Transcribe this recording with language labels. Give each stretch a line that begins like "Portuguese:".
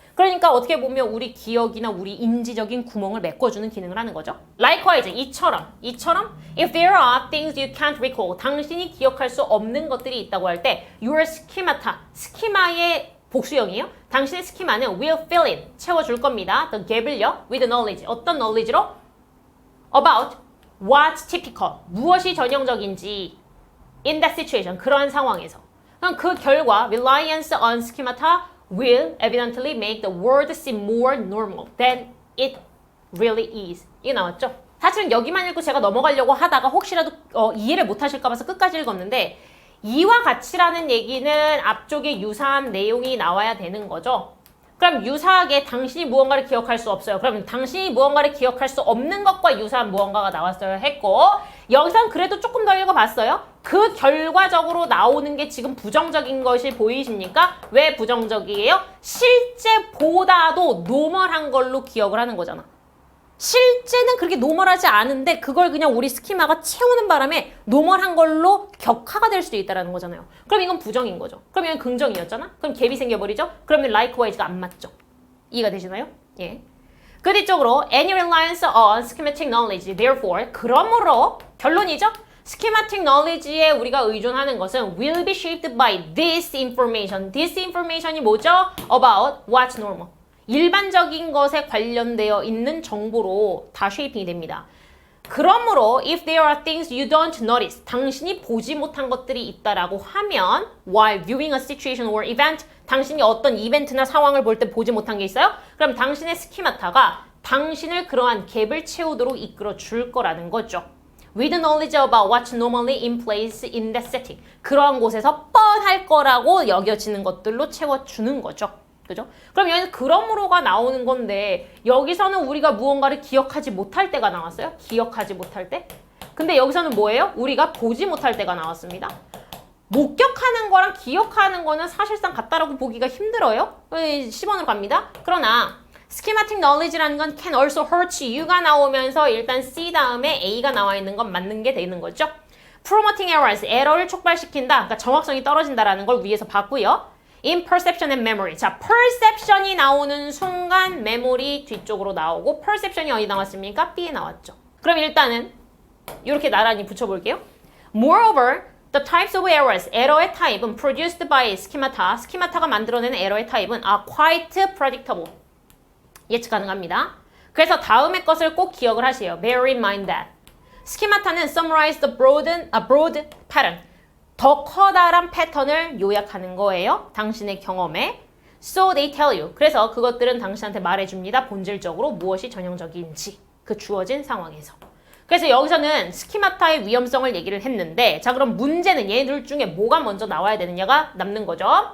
Korean: 그러니까 어떻게 보면 우리 기억이나 우리 인지적인 구멍을 메꿔주는 기능을 하는 거죠.
English: Likewise,
Korean: 이처럼
English: if there are things you can't recall,
Korean: 당신이 기억할 수 없는 것들이 있다고 할 때
English: your schemata,
Korean: 스키마의 복수형이에요. 당신의 스키마는
English: will fill in,
Korean: 채워줄 겁니다.
English: The gap을요, with knowledge, 어떤 knowledge로? About what's typical,
Korean: 무엇이 전형적인지
English: in that situation,
Korean: 그러한 상황에서. 그럼 그 결과
English: reliance on schemata will evidently make the world seem more normal than it really is.
Korean: 이게 나왔죠? 사실은 여기만 읽고 제가 넘어가려고 하다가 혹시라도 이해를 못하실까 봐서 끝까지 읽었는데 이와 같이라는 얘기는 앞쪽에 유사한 내용이 나와야 되는 거죠. 그럼 유사하게 당신이 무언가를 기억할 수 없어요. 그럼 당신이 무언가를 기억할 수 없는 것과 유사한 무언가가 나왔어야 했고 여기선 그래도 조금 더 읽어봤어요. 그 결과적으로 나오는 게 지금 부정적인 것이 보이십니까? 왜 부정적이에요? 실제보다도 노멀한 걸로 기억을 하는 거잖아. 실제는 그렇게 노멀하지 않은데 그걸 그냥 우리 스키마가 채우는 바람에 노멀한 걸로 격화가 될 수도 있다는 거잖아요. 그럼 이건 부정인 거죠. 그럼 이건 긍정이었잖아? 그럼 갭이 생겨버리죠? 그러면 likewise가 안 맞죠? 이해가 되시나요? 예.
English: 그 뒤쪽으로 any reliance on schematic knowledge, therefore,
Korean: 그러므로 결론이죠?
English: schematic knowledge에
Korean: 우리가 의존하는 것은
English: will be shaped by this information.
Korean: this information이 뭐죠?
English: about what's normal.
Korean: 일반적인 것에 관련되어 있는 정보로 다 쉐이핑이 됩니다. 그러므로
English: if there are things you don't notice,
Korean: 당신이 보지 못한 것들이 있다라고 하면
English: while viewing a situation or event,
Korean: 당신이 어떤 이벤트나 상황을 볼 때 보지 못한 게 있어요? 그럼 당신의 스키마타가 당신을 그러한 갭을 채우도록 이끌어 줄 거라는 거죠.
English: With knowledge about what's normally in place in that setting.
Korean: 그러한 곳에서 뻔할 거라고 여겨지는 것들로 채워주는 거죠. 그죠? 그럼 여기서 그러므로가 나오는 건데 여기서는 우리가 무언가를 기억하지 못할 때가 나왔어요. 기억하지 못할 때. 근데 여기서는 뭐예요? 우리가 보지 못할 때가 나왔습니다. 목격하는 거랑 기억하는 거는 사실상 같다라고 보기가 힘들어요. 10번으로 갑니다. 그러나 schematic knowledge라는 건
English: can also hurt you
Korean: 가 나오면서 일단 C 다음에 A가 나와 있는 건 맞는 게 되는 거죠.
English: promoting errors,
Korean: 에러를 촉발시킨다. 그러니까 정확성이 떨어진다라는 걸 위에서 봤고요.
English: in perception and memory.
Korean: 자, perception이 나오는 순간 memory 뒤쪽으로 나오고 perception이 어디 나왔습니까? B에 나왔죠. 그럼 일단은 이렇게 나란히 붙여볼게요.
English: Moreover, the types of errors,
Korean: 에러의 타입은
English: produced by schemata,
Korean: 스키마타가 만들어내는 에러의 타입은
English: are quite predictable.
Korean: 예측 가능합니다. 그래서 다음의 것을 꼭 기억을 하세요.
English: Bear in mind that.
Korean: 스키마타는
English: summarize the broad pattern.
Korean: 더 커다란 패턴을 요약하는 거예요. 당신의 경험에.
English: So they tell you.
Korean: 그래서 그것들은 당신한테 말해줍니다. 본질적으로 무엇이 전형적인지. 그 주어진 상황에서. 그래서 여기서는 스키마타의 위험성을 얘기를 했는데 자 그럼 문제는 얘들 중에 뭐가 먼저 나와야 되느냐가 남는 거죠.